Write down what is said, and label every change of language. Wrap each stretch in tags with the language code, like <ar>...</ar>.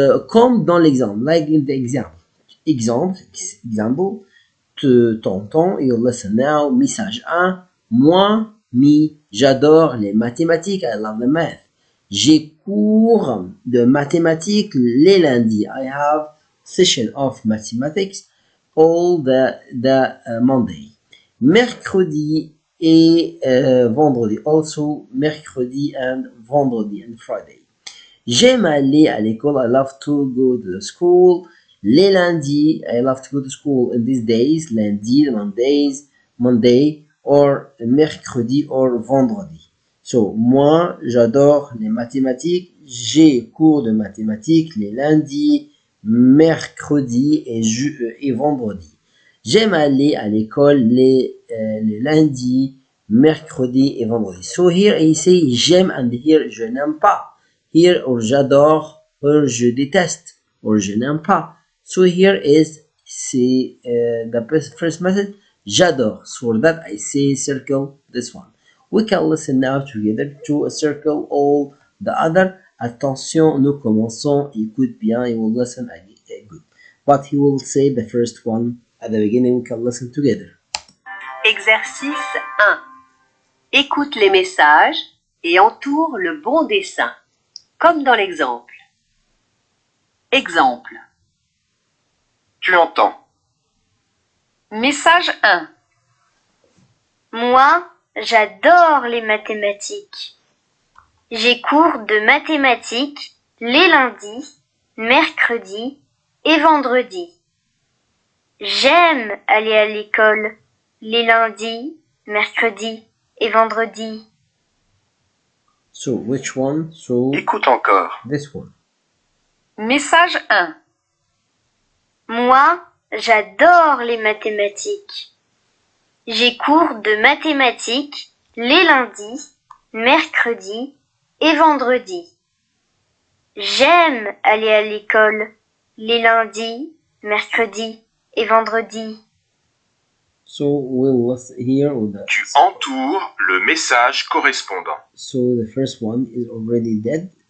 <fr>Comme dans l'exemple,</fr> <en>like in the example. Example,</en> <fr>t'entends,</fr> <en>you listen now.</en> <fr>Message 1, moi, j'adore les mathématiques,</fr> <en>I love the math.</en> <fr>J'ai cours de mathématiques les lundis.</fr> <en>I have session of mathematics all the Monday.</en> <fr>Mercredi et vendredi. Also mercredi and vendredi</fr> <en>and Friday.</en> <fr>J'aime aller à l'école.</fr> <en>I love to go to the school.</en> <fr>Les lundis,</fr> <en>I love to go to school in these days.</en> <fr>Lundi, Monday, or mercredi or vendredi. So, moi, j'adore les mathématiques. J'ai cours de mathématiques les lundis, mercredi et vendredi. J'aime aller à l'école les lundis, mercredi et vendredi.</fr> <en>So here I say j'aime and here je n'aime pas. Here or j'adore or</en> <fr>je déteste or je n'aime pas.</fr> <en>So here is the first method. J'adore. So for that I say circle this one. We can listen now together to a circle all the other.</en> <fr>Attention, nous commençons. Écoute bien.</fr> <en>You will listen good. But he will say the first one at the beginning. We can listen together.</en> <fr>Exercice 1. Écoute les messages et entoure le bon dessin, comme dans l'exemple. Exemple. Tu entends. Message 1. Moi, j'adore les mathématiques. J'ai cours de mathématiques les lundis, mercredis et vendredis. J'aime aller à l'école les lundis, mercredis et vendredis.</fr> <en>So, which one? So,</en> <fr>Écoute encore.</fr> <en>this one.</en> <fr>Message 1. Moi, j'adore les mathématiques. J'ai cours de mathématiques les lundis, mercredis et vendredis. J'aime aller à l'école les lundis, mercredis et vendredis.</fr> <en>So, we'll listen here with the...</en> <fr>Tu entoures le message correspondant.</fr> <en>So, the first one is already dead.</en>